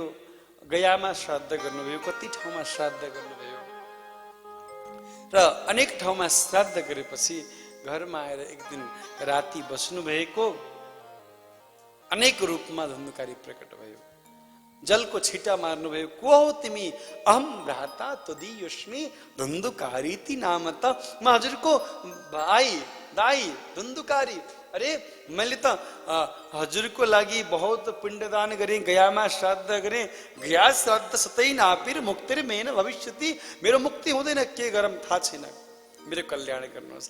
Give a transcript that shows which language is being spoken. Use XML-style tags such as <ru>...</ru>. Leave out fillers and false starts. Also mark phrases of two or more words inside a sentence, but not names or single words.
<ne>गयामा श्राद्ध गर्नुभयो, कति ठाउँमा श्राद्ध गर्नुभयो र अनेक ठाउँमा श्राद्ध गरेपछि घरमा आएर एक दिन राति बस्नु भएको। अनेक रूपमा धुन्धुकारी प्रकट भयो। जलको छिटा मार्नुभयो। को हो तिमी?</ne> <sa>अहम भ्राता त्वदीयोस्मि धुन्धुकारीति नाम त।</sa> <ne>म हजुरको भाइ दाई धुन्धुकारी। अरे मैले त हजुरको लागि बहुत पिण्डदान गरेँ, गयामा श्राद्ध गरेँ।</ne> <sa>गया श्राद्ध सतै नापिर मुक्तिर मेन भविष्यति।</sa> <ne>मेरो मुक्ति हुँदैन, के गरौँ थाहा छैन, मेरो कल्याण गर्नुहोस्।</ne>